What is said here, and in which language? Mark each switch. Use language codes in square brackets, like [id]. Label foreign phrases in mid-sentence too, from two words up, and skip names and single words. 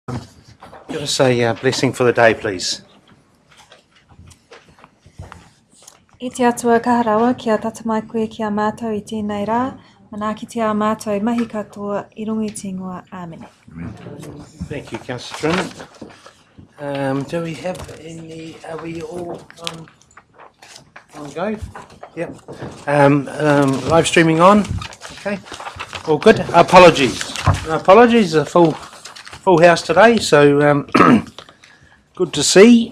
[en] Give us a blessing for the day, please. [mi] I te atua ka harawa kia tatamai koe kia mātou I tēnei rā, manaaki te a mātou mahi katoa I rungi te ingoa. [en] Amen. Thank you, Councillor Trin. Do we have any, are we all on go? Yep. Live streaming on? Okay. All good. Apologies, a full house today, so good to see.